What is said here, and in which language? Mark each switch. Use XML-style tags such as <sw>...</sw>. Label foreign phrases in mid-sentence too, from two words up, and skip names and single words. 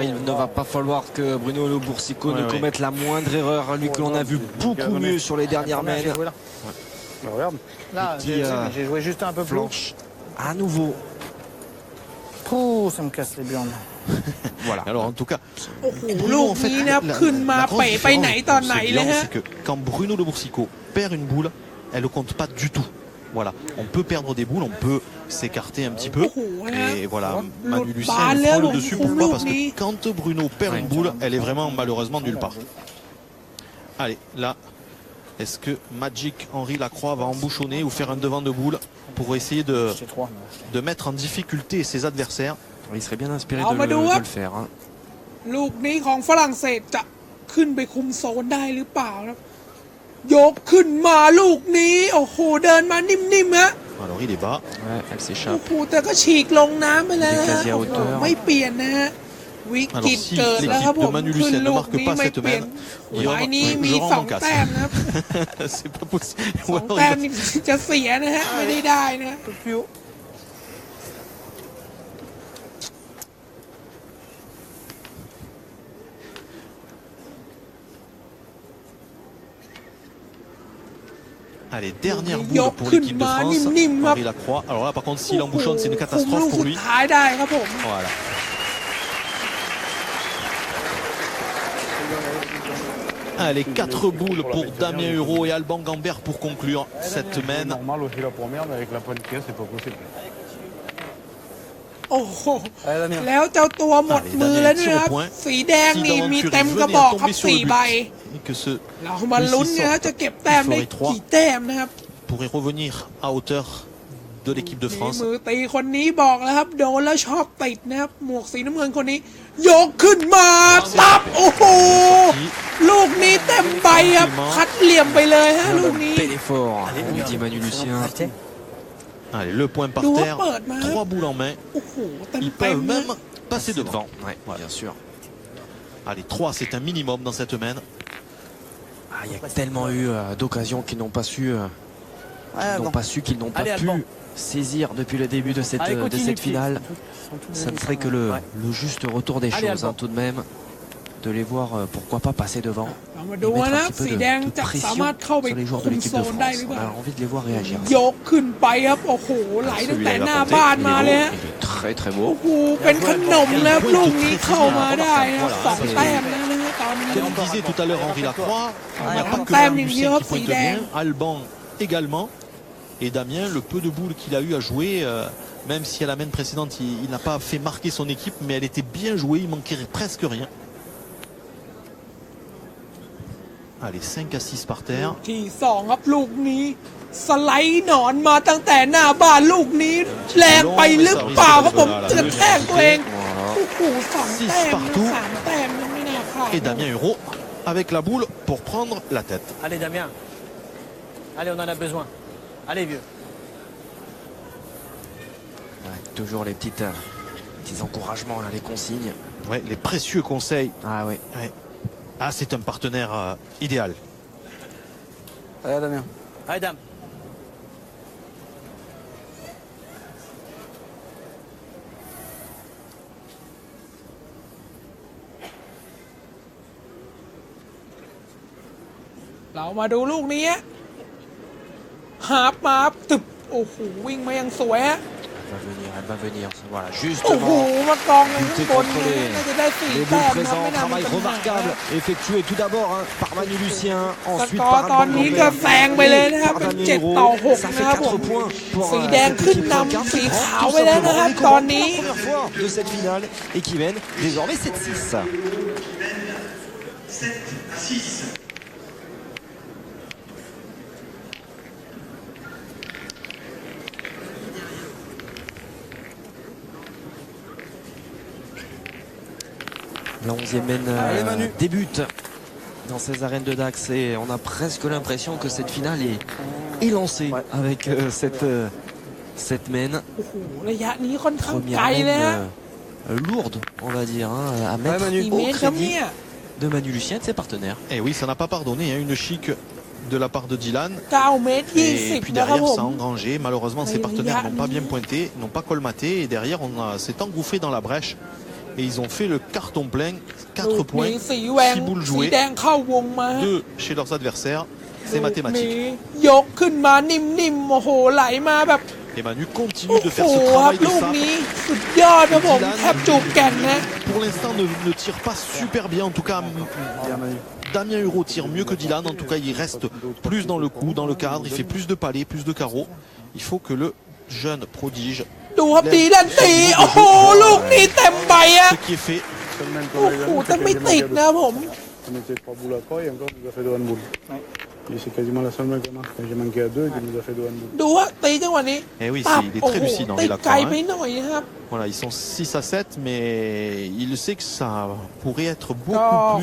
<fr>Il ne va pas falloir que Bruno Le Boursicot ne commette la moindre erreur. Lui que l'on a vu beaucoup mieux sur les dernières mènes. Bah, regarde. Là, Petit, j'ai joué juste un peu plus. Flanche à nouveau. Pouh, ça me casse les burnes. Voilà. Alors en tout cas,</fr> <th>โอ้โห</th> <fr>Bruno,</fr> <th>ลูก</th> <fr>en fait,</fr> <th>นี้นะครับ ขึ้นมา</th> <fr>grosse</fr> <th>เป๋ไปไหน</th> <fr>différence</fr> <th>ตอน</th> <fr>pour</fr> <th>ไหน</th> <fr>ce</fr> <th>เลย</th> <fr>bilan,</fr> <th>ฮะ</th> <fr>c'est que quand Bruno Le Boursicot perd une boule, elle ne compte pas du tout. Voilà, on peut perdre des boules, on peut s'écarter un petit peu. Et voilà, Manu Lucien il frôle le dessus. Pourquoi? Parce que quand Bruno perd une boule, elle est vraiment malheureusement nulle part. Allez, là, est-ce que Magic Henri Lacroix va embouchonner ou faire un devant de boule pour essayer de mettre en difficulté ses adversaires? Il serait bien inspiré Ah, de Madou, le hop. faire, hein.</fr> <th>ลูกนี้ของฝรั่งเศสจะขึ้นไปคุมโซนได้หรือเปล่าครับ ยกขึ้นมาลูกนี้ โอ้โห เดินมานิ่มๆฮะ</th> <fr>Alors il est bas. Ouais, elle</fr> <th>โอ้</th> <fr>s'échappe.</fr> <th>โห แต่ก็ฉีกลงน้ำไปแล้วนะ</th> <fr>Décalé à</fr> <th>โอ้โห</th> <fr>hauteur.</fr> <th>ไม่เปลี่ยนนะฮะ วิกฤต</th> <fr>Alors, si</fr> <th>เกิดแล้วครับ</th> <fr>l'équipe</fr> <th>ผ</th> <fr>de</fr> <th>ม</th> <fr>Manu</fr> <th>ขึ้น</th> <fr>Lucien ne</fr> <th>ลูก</th> <fr>marque</fr> <th>นี้</th> <fr>pas</fr> <th>ไม่</th> <fr>cette</fr> <th>เปลี่ยน</th> <fr>main,</fr> <th>หมายนี้มี</th> <fr>je rends</fr> <th>สอง</th> <fr>mon casque.</fr> <th>แต้มนะครับ</th> <fr>C'est pas possible.</fr> <th>สองแต้มนี่จะเสียนะฮะ ไม่ได้นะ</th> <fr>Allez, dernière boule pour l'équipe de France. Henri Lacroix. Alors là, par contre, s'il embouchonne, c'est une catastrophe pour lui.</fr> <th>ท้ายได้ครับผม</th> <fr>Voilà. Allez, 4 boules pour Damien Hureau et Alban Gambert pour conclure cette main. Normal aussi la première, mais avec la pointe qu'il y a, c'est pas possible.</fr> <th>โอ้โหแล้วเจ้าตัวหมดมือแล้วนะครับสีแดงนี่มีเต็มกระบอกครับ4 ใบ</th> <fr>Que ce</fr> <th>เรามาลุ้นนะจะเก็บแต้มได้กี่แต้มนะครับ</th> <fr>pourrait revenir à hauteur de l'équipe de France.</fr> <th>มือตีคนนี้บอกแล้วครับโดนแล้วชอบติดนะครับหมวกสีน้ำเงินคนนี้ยกขึ้นมาตับโอ้โหลูกนี้เต็มใบครับคัดเหลี่ยมไปเลยฮะลูกนี้</th> <fr>Bel effort, nous dit Manu Lucien. Allez, le point par terre, 3 boules en main.</fr> <th>โอ้โหเต็ม</th> <fr>Ils</fr> <th>เต็ม</th> <fr>peuvent même passer devant. Ouais, bien sûr. Allez, 3, c'est un minimum dans cette main. Ah, il y a tellement eu d'occasions qu'ils n'ont pas su, qu'ils n'ont pas pu saisir depuis le début de cette finale. Ça ne serait que le juste retour des choses, hein, tout de même. De les voir, pourquoi pas passer devant.</fr> <th>เรามาดูนะสีแดงจะสามารถเข้าไป</th> <fr>sur les joueurs</fr> <th>คุ</th> <fr>de</fr> <th>ม</th> <fr>l'équipe</fr> <th>โซ</th> <fr>de</fr> <th>นได้ห</th> <fr>France.</fr> <th>รือเป</th> <fr>On</fr> <th>ล่า</th> <fr>a envie de les voir réagir.</fr> <th>ยกขึ้นไปครับโอ้โหไหลตั้งแต่หน้าบ้านมาเลยฮะ</th> <fr>Il est très très</fr> <th>โอ้</th> <fr>beau.</fr> <th>โหเป็นขนมแล้วลูกนี้เข้ามาได้นะ2 แต้มแล้วนะตอนนี้</th> <fr>Comme disait tout à l'heure Henri Lacroix, il n'y a pas que Tam Manu Lucien qui pointe Lucien. bien, Alban également. Et Damien, le peu de boules qu'il a eu à jouer, même si à la main précédente il n'a pas fait marquer son équipe, mais elle était bien jouée, il manquait presque rien. Allez, 5 à 6 par terre.</fr> <th>ที่2ครับลูกนี้สไลด์หนอนมาตั้งแต่หน้าบ้านลูกนี้แรงไปหรือเปล่าครับผมกระแทกตัวเองโอ้โห2 แต้ม3 แต้มยังไม่น่าพลาด</th> <fr>Et Damien Hureau avec la boule pour prendre la tête. Allez Damien. Allez, on en a besoin. Allez vieux. Ouais, toujours les petits encouragements, là, les consignes. Ouais, les précieux conseils. Ah oui. Ouais. Ah, c'est un partenaire idéal. Allez, Damien. Allez Dame.</fr> <th>เรามาดูลูกนี้หาบมาตึบโอ้โหวิ่งมายังสวยฮะ</th> <fr>Elle va venir. Voilà,</fr> <th>โอ้โห</th> <fr>justement.</fr> <th>มากองกันข้างบนนี้น่าจะได้</th> <fr>Les</fr> <th>4 แต้</th> <fr>boules</fr> <th>มนะ</th> <fr>présents,</fr> <th>ไม่น่ามี</th> <fr>travail</fr> <th>ปัญหา</th> <fr>remarquable effectué tout d'abord par Manu Lucien,</fr> <th>ส</th> <fr>ensuite</fr> <th>กอร์</th> <fr>par</fr> <th>ตอน</th> <fr>Alban</fr> <th>นี้ก็</th> <fr>Gambert</fr> <th>แซงไปเลยนะครับเป็น</th> <fr>par</fr> <th>7</th> <fr>Damien</fr> <th>ต่อ</th> <fr>Hureau.</fr> <th>6</th> <fr>Ça</fr> <th>นะค</th> <fr>fait</fr> <th>รับผม</th> <fr>4 points pour</fr> <th>สีแดง</th> <fr>cette</fr> <th>ขึ้น</th> <fr>équipe</fr> <th>นำ</th> <fr>Wildcard</fr> <th>สี</th> <fr>qui</fr> <th>ขาว</th> <fr>prend</fr> <th>ไป</th> <fr>tout</fr> <th>แล้วนะค</th> <fr>simplement</fr> <th>รับ</th> <fr>les</fr> <th>ตอน</th> <fr>commandes</fr> <th>นี้</th> <fr>pour la première fois de cette finale et qui mène désormais 7-6. La 11e mène débute dans ces arènes de Dax et on a presque l'impression que cette finale est lancée avec cette mène.</fr> <th>โอ้โหระยะนี้ค่อนข้างไกล</th> <fr>Première</fr> <th>เลยฮะ</th> <fr>mène lourde, on va dire, hein, à mettre</fr> <th>กี่</th> <fr>au</fr> <th>เมตรครับ</th> <fr>crédit</fr> <th>เนี่ย</th> <fr>de Manu Lucien et de ses partenaires. Et oui, ça n'a pas pardonné, hein, une chic de la part de Dylan.</fr> <th>9 เมตร</th> <fr>Et puis</fr> <th>20 นะครับ</th> <fr>derrière,</fr> <th>ผ</th> <fr>ça a</fr> <th>ม</th> <fr>engrangé. Malheureusement, ses partenaires n'ont pas bien pointé, n'ont pas colmaté. Et derrière, on s'est engouffré dans la brèche. Et ils ont fait le carton plein. 4 points,</fr> <th>สีแหวง</th> <fr>6 boules</fr> <th>สี</th> <fr>jouées,</fr> <th>แดงเข้าวงมา</th> <fr>2 chez leurs adversaires. C'est</fr> <th>ลูก</th> <fr>mathématique.</fr> <th>นี้ยกขึ้นมานิ่มๆโอ้โหไหลมาแบบ</th> <fr>Et Manu</fr> <th>โอ้</th> <fr>continue de</fr> <th>โห</th> <fr>faire ce</fr> <th>ครับ</th> <fr>travail de</fr> <th>ลูก</th> <fr>sape.</fr> <th>นี้สุดยอดนะผมแทบจูบแก่นนะ</th> <fr>Pour l'instant, ne tire pas super bien. En tout cas, Damien Hureau tire mieux que Dylan. En tout cas, il reste plus dans le coup, dans le cadre. Il fait plus de palets, plus de carreaux. Il faut que le jeune prodige</fr> <th>ดูครับดีดันตีโอ้โหลูกนี้เต็มใบอะ</th> <fr>ce qui est fait.</fr> <th>โอ้โหแต่ไม่ติดนะผม</th> <fr>On était 3 boules à 3 et encore, il nous a fait 2 handballs. Et c'est quasiment la seule main qu'on a. Quand j'ai manqué à 2, il nous a fait 2 handballs.</fr> <th>ดูว่าตีจังหวะนี้</th> <fr>Eh oui,</fr> <th>ตับ</th> <fr>il est</fr> <th>โอ้</th> <fr>très</fr> <th>โห</th> <fr>lucide,</fr> <th>ตี</th> <fr>Henri</fr> <th>ไกล</th> <fr>Lacroix.</fr> <th>ไปหน่อยนะครับ</th> <fr>Voilà, ils sont 6 à 7, mais il sait que ça pourrait être</fr> <th>ก็</th> <fr>beaucoup</fr>